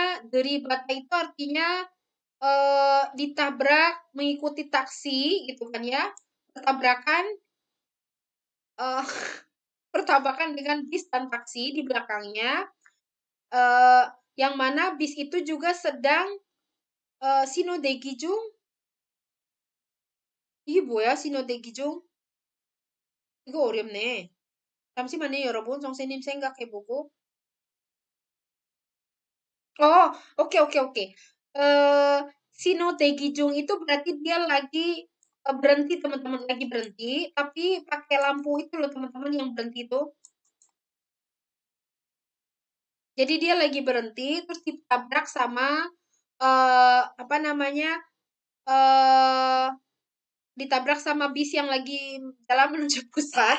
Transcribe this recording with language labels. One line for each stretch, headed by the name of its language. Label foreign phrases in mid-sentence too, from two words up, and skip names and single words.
Indonesian: Dari bata itu artinya ditabrak mengikuti taksi gitu kan ya. Bertabrakan eh bertabrakan dengan bis dan taksi di belakangnya. eh yang mana bis itu juga sedang Sinodegijung.
Korean: 이게 뭐야, 신호대기중? 이거 어렵네. 잠시만요, 여러분. 선생님 생각해보고.
Indonesian: Oh, oke. Sinodegijung itu berarti dia lagi berhenti, teman-teman. Lagi berhenti, tapi pakai lampu itu loh, teman-teman, yang berhenti itu. Jadi dia lagi berhenti, terus ditabrak sama, apa namanya, eh ditabrak sama bis yang lagi jalan menuju Busan.